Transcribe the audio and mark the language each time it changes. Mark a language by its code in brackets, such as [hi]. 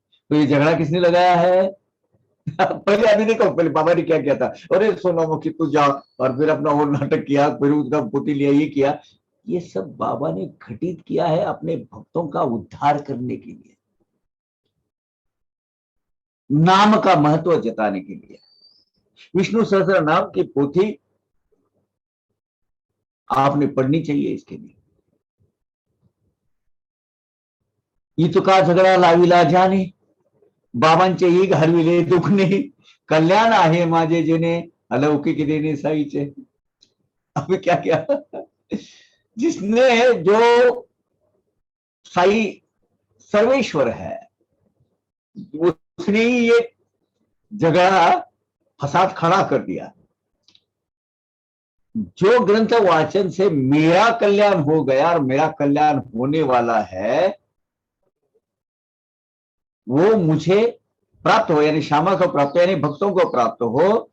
[hi] तो ये झगड़ा किसने लगाया है पहले अभी देखो, पहले बाबा ने क्या किया था, अरे सोनामुखी तू जा, और फिर अपना वो नाटक किया, फिर उसका पोती लिया, ये किया, ये सब बाबा ने घटित किया है अपने भक्तों का उद्धार करने के लिए, नाम का महत्व जताने के लिए। विष्णु सहस्त्र नाम की पोथी आपने पढ़नी चाहिए इसके लिए। [mr] इतका झगडा लाविला जाने, बाबांचे ही घालविले दुखणे, कल्याण आहे माझे जेने, अलौकिक देने साईचे। [hi] अब क्या क्या जिसने जो साई सर्वेश्वर है उसने ही ये जगह फसाद खड़ा कर दिया। जो ग्रंथ वाचन से मेरा कल्याण हो गया और मेरा कल्याण होने वाला है वो मुझे प्राप्त हो, यानी श्यामा को प्राप्त हो, यानी भक्तों को प्राप्त हो,